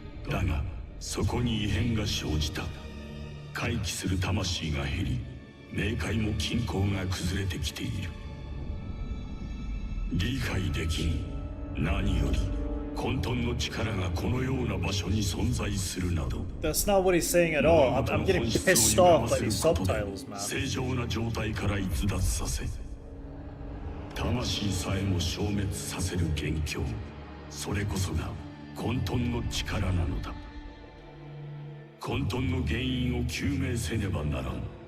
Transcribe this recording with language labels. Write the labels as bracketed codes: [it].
[ja] だがそこに異変が生じた。回帰する魂が減り、冥界も均衡が崩れてきている。理解できん。何より混沌の力がこのような場所に存在するなど。 [en] That's not what he's saying at all. I'm getting pissed off by these subtitles, man. [ja] 正常な状態から逸脱させ、魂さえも消滅させる元凶、それこそが混沌の力なのだ。混沌の原因を究明せねばならん。